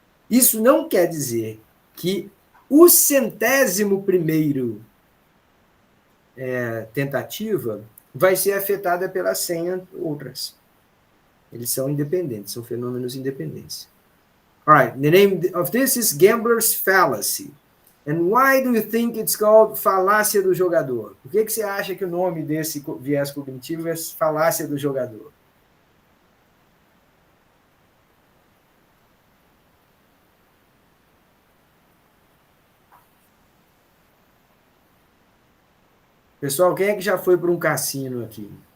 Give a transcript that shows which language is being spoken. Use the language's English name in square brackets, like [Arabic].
[Portuguese] Isso não quer dizer que o 100º tentativa vai ser afetada pelas 100 outras. Eles são independentes, são fenômenos independentes. [English] All right, the name of this is Gambler's Fallacy. And why do you think it's called falácia do jogador? [Portuguese] Por que você acha que o nome desse viés cognitivo é falácia do jogador? Pessoal, quem é que já foi para um cassino aqui?